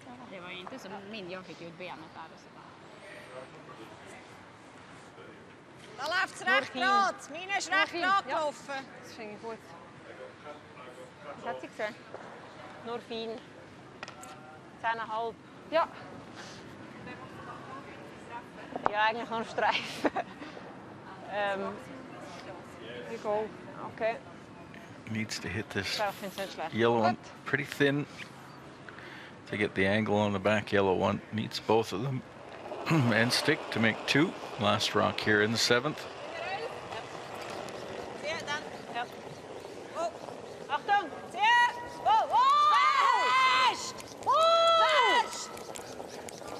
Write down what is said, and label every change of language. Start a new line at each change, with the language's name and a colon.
Swedish: Det var ju inte som min, jag fick ut benet där och så bara.
German: Da läuft es recht gerade. Meine ist recht gerade gelaufen. Das finde ich gut. Was hat sie gesehen? Nur fein. 10,5. Ja. Ja, eigentlich noch ein Streifen.
English: We go. Okay. Needs to hit this
German: Ja, ich finde es nicht schlecht.
English: yellow one pretty thin to get the angle on the back yellow one. Needs both of them and stick to make 2. Last rock here in the 7th.
German: Ja, dann. Ja. Oh. Achtung! Ja. Oh, oh. Fest! Fest!